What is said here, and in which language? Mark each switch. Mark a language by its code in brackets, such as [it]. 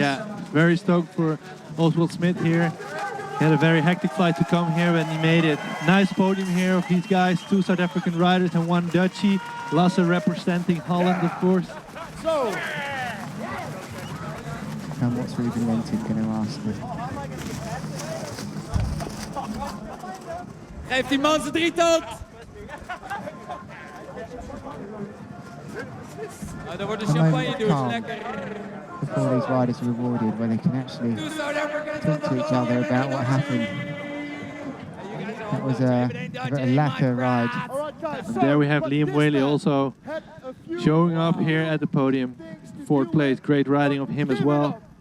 [en] Yeah, very stoked for Oswald Smith here. He had a very hectic flight to come here, and he made it. Nice podium here of these guys, 2 South African riders and 1 Dutchie. Lasse representing Holland, of course. So. And what's Ruben Lentin going to ask me? [nl] Geef die man zijn drietot! Nou, daar wordt de champagne douche, lekker. [en] Before these riders are rewarded, where they can actually talk to each other about what happened. That was a lacquer ride. And there we have Liam Whaley also showing up here at the podium. 4th place, great riding of him as well.